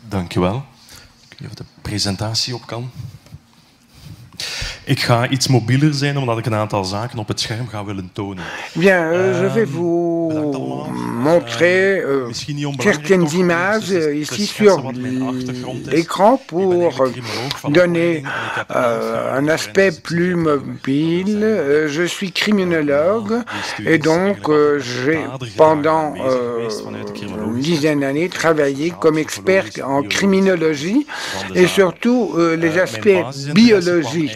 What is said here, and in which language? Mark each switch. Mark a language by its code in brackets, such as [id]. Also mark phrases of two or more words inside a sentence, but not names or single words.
[nl] Dankjewel. Ik weet niet of de presentatie op kan. Ik ga iets mobieler zijn, omdat ik een aantal zaken op het scherm ga willen tonen. [fr] Bien, je vais vous montrer certaines images ici sur l'écran pour donner un aspect plus mobile. Je suis criminologue et donc j'ai pendant une dizaine d'années travaillé comme expert en criminologie et surtout les aspects biologiques.